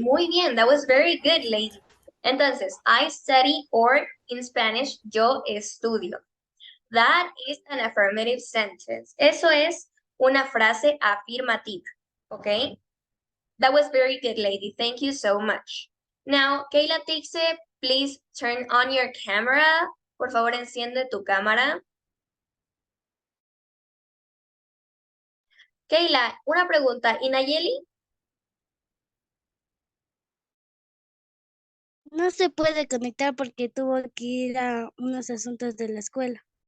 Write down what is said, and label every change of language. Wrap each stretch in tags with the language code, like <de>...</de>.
<es>Muy bien,</es> <en>that was very good, lady.</en> <es>Entonces,</es> <en>I study, or in Spanish,</en> <es>yo estudio.</es> <en>That is an affirmative sentence.</en> <es>Eso es una frase afirmativa, ¿ok?</es> <en>That was very good, lady. Thank you so much. Now, Kayla Tixe, please turn on your camera.</en> <es>Por favor, enciende tu cámara. Kayla, una pregunta. ¿Y Nayeli? No se puede conectar porque tuvo que ir a unos asuntos de la escuela.</es>